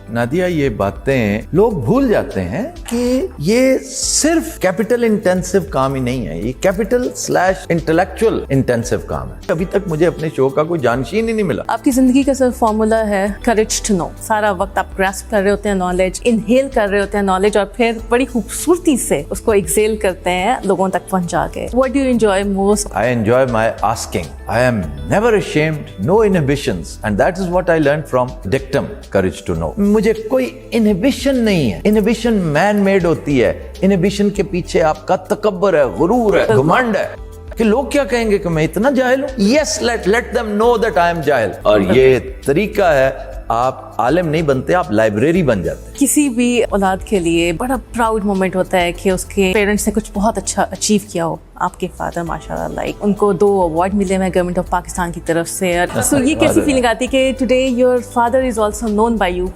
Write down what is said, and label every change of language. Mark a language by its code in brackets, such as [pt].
[hi] नादिया, ये बातें लोग भूल जाते हैं कि ये सिर्फ कैपिटल इंटेंसिव काम ही नहीं है, ये कैपिटल / इंटेलेक्चुअल इंटेंसिव काम है। अभी तक मुझे अपने शो का कोई जानशीन ही नहीं मिला। आपकी जिंदगी का सिर्फ फॉर्मूला है [en] Courage to know. [hi] सारा वक्त आप ग्रास्प कर रहे होते हैं नॉलेज, इनहेल कर रहे होते हैं नॉलेज, और फिर बड़ी खूबसूरती से उसको एक्सेल करते हैं लोगों तक पहुंचा के। [en] What do you enjoy most? I enjoy my asking. I am never ashamed, no inhibitions, and that is what I learned from dictum, courage to know. [hi] मुझे कोई inhibition नहीं है। Inhibition man made होती है। Inhibition के पीछे आपका तकब्बर है, गुरूर है, घमंड है कि लोग क्या कहेंगे कि मैं इतना जाहिल हूँ। [en] Yes, let them know that I am [hi] जाहिल। और ये तरीका है, आप आलिम नहीं बनते, आप लाइब्रेरी बन जाते हैं। किसी भी औलाद के लिए बड़ा प्राउड मोमेंट होता है कि उसके पेरेंट्स ने कुछ बहुत अच्छा अचीव किया हो। आपके फादर माशाल्लाह, लाइक उनको 2 अवार्ड मिले हैं [en] government of Pakistan [hi] की तरफ से। [en] so [hi] ये कैसी फीलिंग आती है कि [en] Today your father is also known by you?